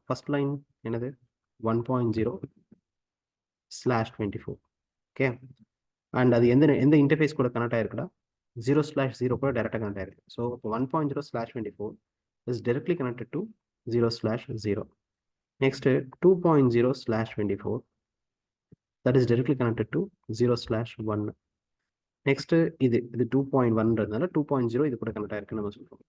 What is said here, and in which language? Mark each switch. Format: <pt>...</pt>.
<ta>First line என்னது 1.0/24. Okay, and அது எந்த இன்டர்ஃபேஸ் கூட கனெக்ட் ஆயிருக்குடா, 0/0 கூட டேரெக்டாக கனெக்ட் ஆயிருக்கு.</ta> <en>So இப்போ 1.0/24 is directly connected to 0/0. Next 2.0/24 that is directly connected to 0/1.</en> <ta>Next இது 2.1ன்றதுனால 2.0 இது கூட கனெக்ட் ஆயிருக்குன்னு நம்ம சொல்கிறோம்.</ta>